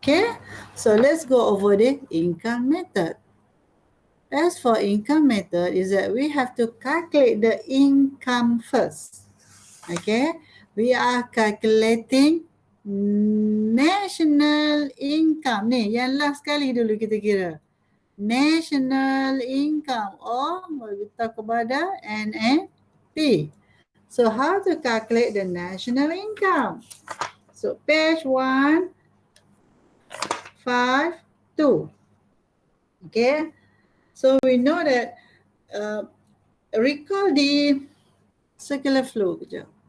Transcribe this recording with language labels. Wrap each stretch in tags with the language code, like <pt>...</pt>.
<en>Okay, so let's go over the income method. As for income method is that we have to calculate the income first. Okay, we are calculating national income.</en> <ms>Ni yang last kali dulu kita kira.</ms> <en>National income, or we talk about the NNP. So how to calculate the national income? So page 152. Okay, so we know that recall the circular flow.</en> <ms>Kejap.</ms>